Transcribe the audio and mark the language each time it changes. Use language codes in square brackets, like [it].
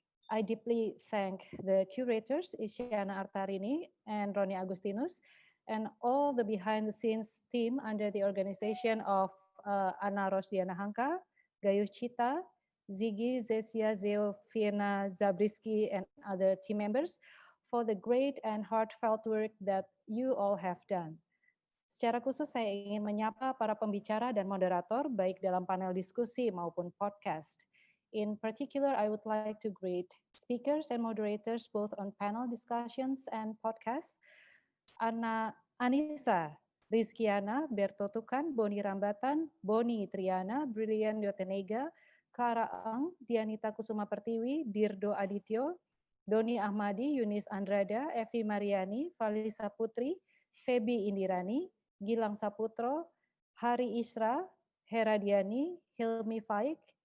[en] I deeply thank the curators Isyana Artarini and Roni Agustinus and all the behind-the-scenes team under the organization of Ana Rosdiana Hangka, Gayus Cita, Ziggy, Zesia, Zeo, Fiena, Zabriski, and other team members for the great and heartfelt work that you all have done. [id] Secara khusus saya ingin menyapa para pembicara dan moderator baik dalam panel diskusi maupun podcast. [en] In particular, I would like to greet speakers and moderators both on panel discussions and podcasts. Anissa, Rizkiana, Berto Tukan, Boni Rambatan, Boni Triana, Brilliant Yotenega, Clara Ang, Dianita Kusuma Pertiwi, Dirdo Adityo, Doni Ahmadi, Yunis Andrada, Evi Mariani, Valisa Putri, Febi Indirani, Gilang Saputro, Hari Isra, Hera Diani, Hilmi Faik,